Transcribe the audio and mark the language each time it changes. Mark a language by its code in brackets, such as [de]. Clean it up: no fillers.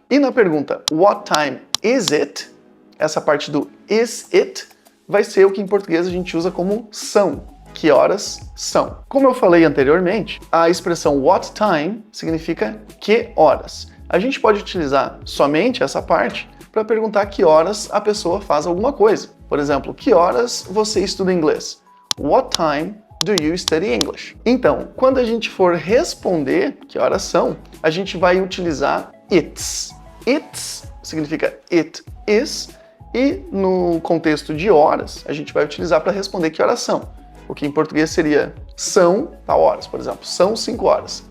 [pt] E na pergunta [en] what time is it, [pt] essa parte do is it vai ser o que em português a gente usa como são. Que horas são? Como eu falei anteriormente, a expressão what time significa que horas. A gente pode utilizar somente essa parte para perguntar que horas a pessoa faz alguma coisa. Por exemplo, que horas você estuda inglês? [en] What time do you study English? [pt] Então, quando a gente for responder que horas são, a gente vai utilizar it's. It's significa it is, e no contexto de horas, a gente vai utilizar para responder que horas são. O que em português seria são tal horas, por exemplo, são 5 horas.